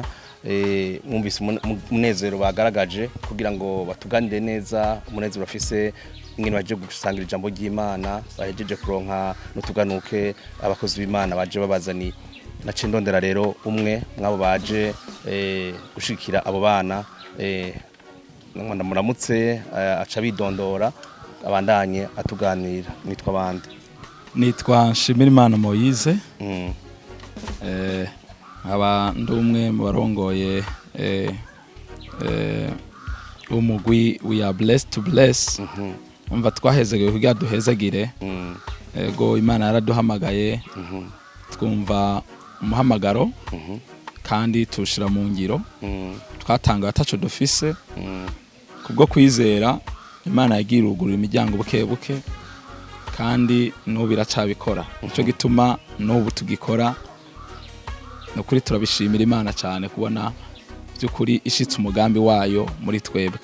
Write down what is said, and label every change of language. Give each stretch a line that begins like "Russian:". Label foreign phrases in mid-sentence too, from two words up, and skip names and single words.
Rundi: mwumvise umunezero bagaragaje kugira ngo batuganire neza umunezero bafise ingene baje gusangira ijambo ry'Imana bahejeje kuronka n'utuganuke abakozi b'Imana baje babazani nace ndondera rero umwe mwabo baje gushikira abo bana ngwanda muramutse aca bidondora abandanye atuganira nitwa bande nitwa Nshimirimana Moise aba ndumwe mu barongoye umugwi
English: we are blessed to bless
Rundi: umva twahezegeye kugira duhezagire ego Imana yaraduhamagaye twumva umuhamagaro kandi tushira mu ngiro twatanga ataco dufise kubwo kwizera Imana yagirugurira imiryango buke buke kandi n'ubu iracabikora ico gituma n'ubu tugikora no kuri turabishimira Imana cyane kubona byukuri ishitse umugambi wayo muri twebwe